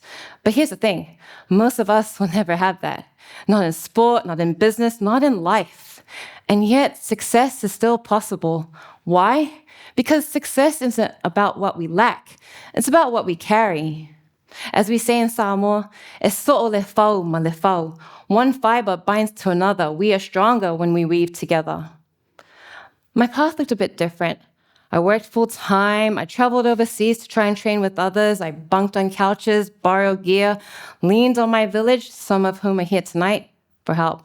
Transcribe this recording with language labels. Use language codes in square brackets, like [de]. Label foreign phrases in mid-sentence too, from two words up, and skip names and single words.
[en] But here's the thing, most of us will never have that. Not in sport, not in business, not in life. And yet success is still possible. Why? Because success isn't about what we lack, it's about what we carry. As we say in Samoa, [sm] e so'o le fau ma le fau. [en] One fiber binds to another. We are stronger when we weave together. My path looked a bit different. I worked full-time. I traveled overseas to try and train with others. I bunked on couches, borrowed gear, leaned on my village, some of whom are here tonight, for help.